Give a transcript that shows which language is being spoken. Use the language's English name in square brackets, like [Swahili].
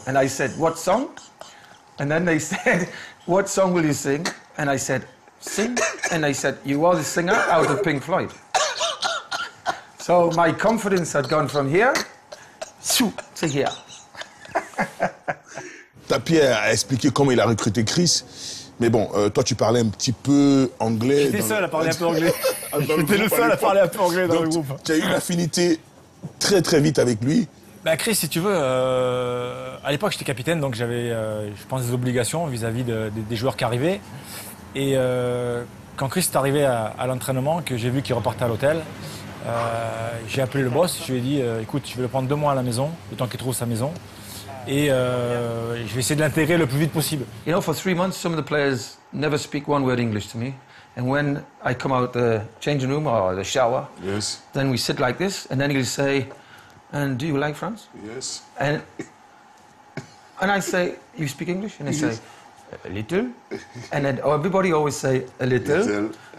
[English] And I said, what song? And then they said, what song will you sing? And I said, sing. And they said, you are the singer out of Pink Floyd. So my confidence had gone from here to here. [French] Tapie a expliqué comment il a recruté Chris. Mais bon, toi, tu parlais un petit peu anglais. J'étais seul à parler un peu anglais. J'étais le seul à parler un peu anglais dans le groupe. Tu as eu une affinité très très vite avec lui. Bah Chris, si tu veux, à l'époque j'étais capitaine, donc j'avais, je pense, des obligations vis-à-vis des joueurs qui arrivaient. Et quand Chris est arrivé à l'entraînement, que j'ai vu qu'il repartait à l'hôtel, j'ai appelé le boss, je lui ai dit, écoute, je vais le prendre 2 mois à la maison, le temps qu'il trouve sa maison. Et je vais essayer de l'intégrer le plus vite possible. [English] You know, for 3 months, some of the players never speak one word English to me. And when I come out the changing room or the shower, Yes. then we sit like this, and then he'll say, and do you like France? Yes. And I say, you speak English? And they say, a little. And then everybody always say, a little.